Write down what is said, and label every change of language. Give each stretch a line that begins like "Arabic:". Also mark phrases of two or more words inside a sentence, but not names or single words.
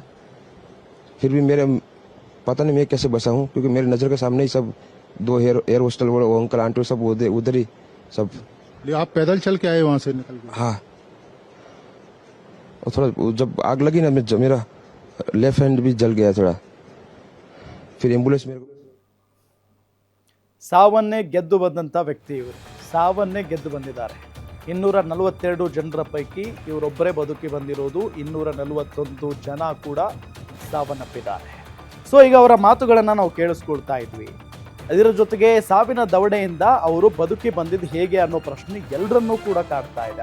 Hindi: फिर भी मेरे पता नहीं मैं कैसे बचा हूँ, क्योंकि मेरे नज़र के सामने ही सब 2 एयर होस्टल वो अंकल आंटी सब उधर ही सब. आप पैदल चल के आए वहाँ से निकल के? हाँ. और थोड़ा जब आग लगी ना मेरा
English: left hand
Hindi: भी जल गया थोड़ा. फिर एम्बुलेंस मेरे को.
Kannada: ಸಾವನ್ನೇ ಗೆದ್ದು ಬಂದಂಥ ವ್ಯಕ್ತಿ ಇವರು. ಸಾವನ್ನೇ ಗೆದ್ದು ಬಂದಿದ್ದಾರೆ. 242 ಜನರ ಪೈಕಿ ಇವರೊಬ್ಬರೇ ಬದುಕಿ ಬಂದಿರೋದು. 241 ಜನ ಕೂಡ ಸಾವನ್ನಪ್ಪಿದ್ದಾರೆ. ಸೊ ಈಗ ಅವರ ಮಾತುಗಳನ್ನು ನಾವು ಕೇಳಿಸ್ಕೊಳ್ತಾ ಇದ್ವಿ. ಅದರ ಜೊತೆಗೆ ಸಾವಿನ ದವಡೆಯಿಂದ ಅವರು ಬದುಕಿ ಬಂದಿದ್ದು ಹೇಗೆ ಅನ್ನೋ ಪ್ರಶ್ನೆ ಎಲ್ಲರನ್ನೂ ಕೂಡ ಕಾಡ್ತಾ ಇದೆ.